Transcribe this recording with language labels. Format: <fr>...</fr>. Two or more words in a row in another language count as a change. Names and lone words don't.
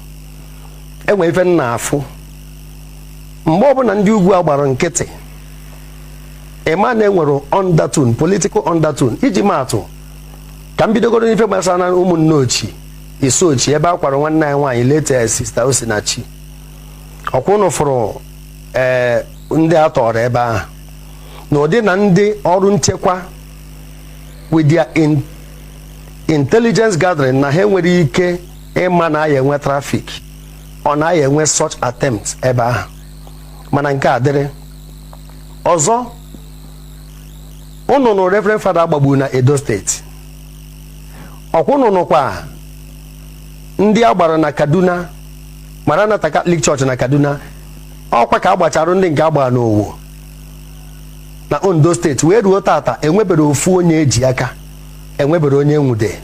<ig>Enwe ife m na-afụ mgbe ọbụla ndị ugwu a gbara nkịtị, ịma na enwere undertone,</ig> <en>political undertone.</en> <ig>Iji maatụ ka m bidogoro n'ife gbasara na ụmụnne ochie Isochi ebe a kwara nwanne anyị nwaanyị late Sister Osinachi. Ọkwụ unu fụrụ ndị atọrọ ebe ahụ na ụdị na ndị ọrụ nchekwa</ig> <en>with their intelligence gathering</en> <ig>na ha nwere ike ịma na ya enwe traffic, ọ na ya enwe</ig> <en>such attempt</en> <ig>ebe ahụ. Mana nke a dịrị ọzọ, unu nụ</ig> <en>Reverend Father</en> <ig>agbagbu na Edo State. Ọkwụ unu nụkwa ndị agbara na Kaduna, Maranatha Catholic Church na Kaduna, ọkwa ka agbachara ndị nke agbara n'Owo na Ondo State wee ruo tata enwebere ofu onye eji aka, enwebere onye nwude.</ig>